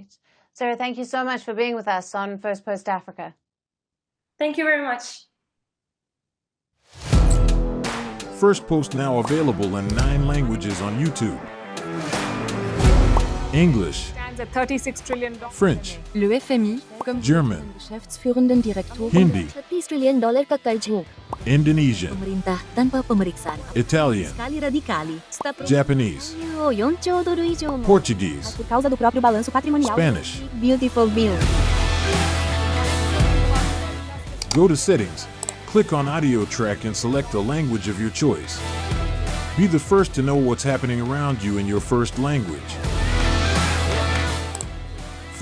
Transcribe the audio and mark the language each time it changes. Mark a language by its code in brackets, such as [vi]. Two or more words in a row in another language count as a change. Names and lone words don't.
[en] Sarah, thank you so much for being with us on Firstpost Africa. Thank you very much. Firstpost now available in 9 languages on YouTube. English, $36 trillion. French, [fr] Le FMI, comme [en] German, [de] Geschäftsführenden Direktor, [en] Hindi, $30 trillion kakaljo. Indonesian, [id] Pemerintah tanpa pemeriksaan. [en] Italian, Sekali radikali. Japanese, $4 Portuguese, [pt] por causa do próprio balanço patrimonial. [en] Spanish. Beautiful bill. Go to Settings, click on Audio Track and select a language of your choice. Be the first to know what's happening around you in your first language.